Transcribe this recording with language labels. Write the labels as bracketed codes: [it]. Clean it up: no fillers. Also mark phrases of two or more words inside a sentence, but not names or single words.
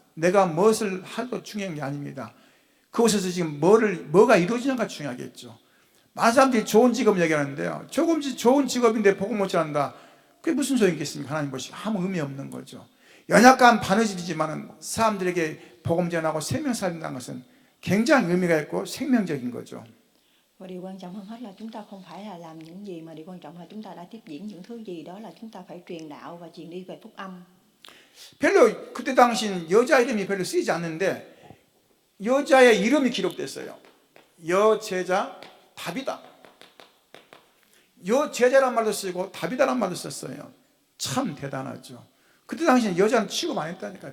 [ko] 내가 무엇을 하도 중요한 게 아닙니다. 그곳에서 지금 뭐가 이루어지는가 중요하겠죠. 많은 사람들이 좋은 직업을 얘기하는데요. 조금씩 좋은 직업인데 복음 못 전한다. 그게 무슨 소용이겠습니까? 하나님 보시고 아무 의미 없는 거죠. 연약한 바느질이지만 사람들에게 복음 전하고 생명 살린다는 것은 굉장히 의미가 있고 생명적인 거죠. [vi] Và điều quan trọng hơn hết là chúng ta không phải là làm những gì, mà điều quan trọng là chúng ta đã tiếp diễn những thứ gì, đó là chúng ta phải truyền đạo và truyền đi về phúc âm. [ko] 별로 그때 당시는 여자 이름이 별로 쓰이지 않는데 여자의 이름이 기록됐어요. 여제자 다비다. 여제자란 말도 쓰고 다비다란 말도 썼어요. 참 대단하죠. 그때 당시는 여자는 취급 안 했다니까요.